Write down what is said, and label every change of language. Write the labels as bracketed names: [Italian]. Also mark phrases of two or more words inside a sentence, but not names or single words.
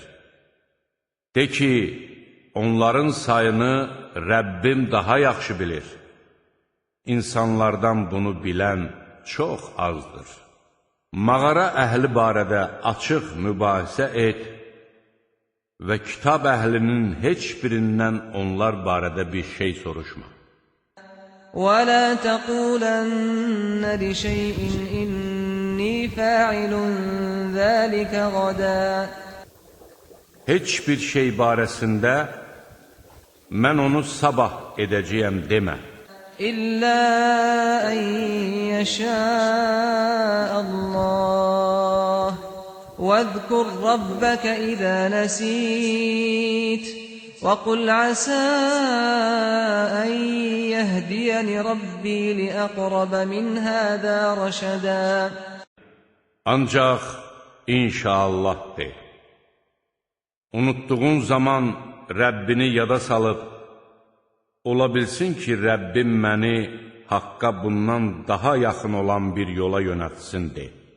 [Azerbaijani] De ki, onların sayını Rəbbim daha yaxşı bilir. İnsanlardan bunu bilən çox azdır. Mağara əhli barədə açıq mübahisə et və kitab əhlinin heç birindən onlar barədə bir şey soruşma. [Arabic] وَلَا تَقُولَنَّ لِشَيْءٍ إِنِّي فَاعِلٌ ذَلِكَ غَدًا. [Azerbaijani] Heç bir şey barəsində mən onu sabah edəcəyəm demə. [Arabic] إِلَّا أَن يَشَاءَ اللَّهُ وَاذْكُرْ رَبَّكَ إِذَا نَسِيتَ وَقُلْ عَسَىٰ أَن يَهْدِيَنِ رَبِّي لِأَقْرَبَ مِنْ هَٰذَا رَشَدًا. [Azerbaijani] Ancaq inşallah de. Unutduğun zaman Rəbbini yada salıb, ola bilsin ki, Rəbbim məni haqqa bundan daha yaxın olan bir yola yönətsin de.